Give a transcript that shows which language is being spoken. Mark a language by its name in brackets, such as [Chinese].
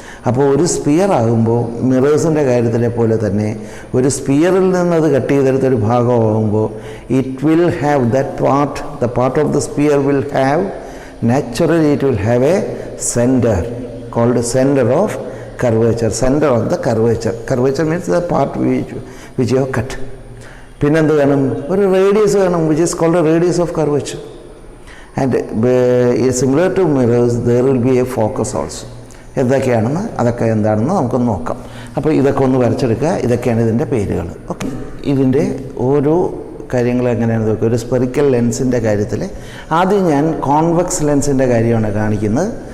[Malayalam] അപ്പോൾ ഒരു സ്പിയർ ആകുമ്പോൾ മിറേഴ്സിൻ്റെ കാര്യത്തിലെ പോലെ തന്നെ ഒരു സ്പിയറിൽ നിന്നത് cut ചെയ്തെടുത്തൊരു ഭാഗമാകുമ്പോൾ [English] It will have that part, the part of the sphere will have naturally it will have a center called center of curvature. Center of the curvature. Curvature means the part which you have cut. [Malayalam] പിന്നെന്ത് വേണം? ഒരു radius വേണം, [English] which is called a radius of curvature. And similar to mirrors there will be a focus also. [Malayalam] എന്തൊക്കെയാണെന്ന്, അതൊക്കെ എന്താണെന്ന് നമുക്കൊന്ന് നോക്കാം. അപ്പോൾ ഇതൊക്കെ ഒന്ന് വരച്ചെടുക്കുക. ഇതൊക്കെയാണ് ഇതിൻ്റെ പേരുകൾ. ഓക്കെ, ഇതിൻ്റെ ഓരോ കാര്യങ്ങൾ എങ്ങനെയാണെന്ന് നോക്കുക. ഒരു സ്പെറിക്കൽ ലെൻസിൻ്റെ കാര്യത്തിൽ ആദ്യം ഞാൻ കോൺവെക്സ് ലെൻസിൻ്റെ കാര്യമാണ് കാണിക്കുന്നത്.